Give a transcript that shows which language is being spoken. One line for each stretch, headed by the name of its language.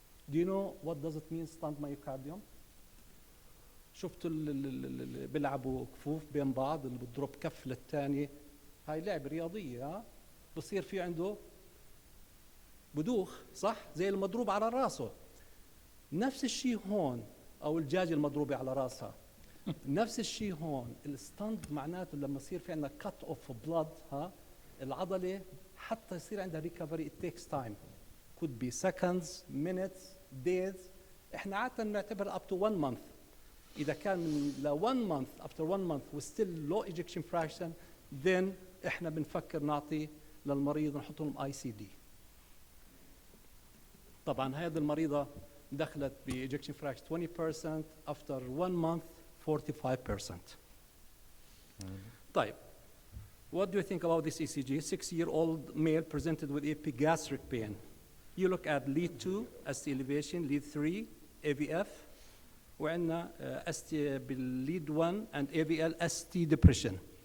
English: Do you know what does it mean
Arabic: ستاند مايوكارديوم؟ شفتوا اللي بيلعبوا كفوف بين بعض، اللي بتضرب كف للثاني، هاي لعبه رياضيه، بصير في عنده بدوخ، صح؟ زي المضروب على راسه. نفس الشيء هون، او الدجاجه المضروبه على راسها. نفس الشيء هون. الستاند معناته لما يصير في عندنا كات اوف بلاد، العضله حتى يصير عندها ريكفري
English: it takes time. could be seconds, minutes, days.
Arabic: احنا عاده بنعتبر
English: up to 1 month.
Arabic: اذا كان من ل 1 month after 1 month و still low ejection fraction then احنا بنفكر نعطي للمريض نحط لهم اي سي دي. طبعا هذه المريضه دخلت ب ejection fraction 20% after 1 month 45%. طيب
English: what do you think about this ECG? 6-year-old male presented with epigastric pain. You look at lead 2 ST elevation, lead 3 AVF,
Arabic: وعندنا ST بالlead
English: 1 and AVL ST depression.